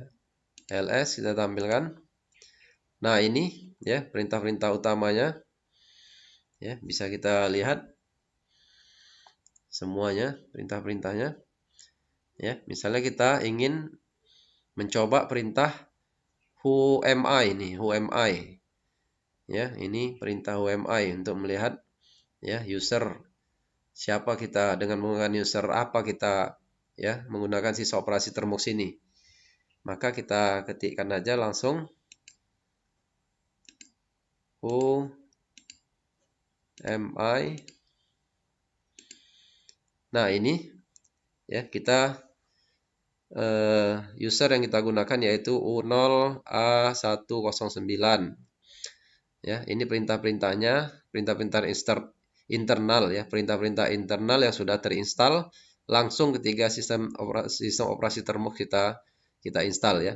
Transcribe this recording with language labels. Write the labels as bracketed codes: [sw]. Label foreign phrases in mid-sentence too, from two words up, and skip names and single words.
[id] ls kita tampilkan. Nah, ini ya perintah-perintah utamanya. Ya, bisa kita lihat semuanya perintah-perintahnya. Ya, misalnya kita ingin mencoba perintah [en] who am I [id] nih, [en] who am I. [id] Ya, ini perintah [en] who am I [id] untuk melihat ya user siapa kita, dengan menggunakan user apa kita ya menggunakan sisa operasi termux ini. Maka kita ketikkan aja langsung [en] who am I. [id] Nah, ini ya kita user yang kita gunakan yaitu U0A109. Ya, ini perintah-perintahnya, perintah-perintah internal ya, perintah-perintah internal yang sudah terinstall langsung ketika sistem operasi termux kita install ya.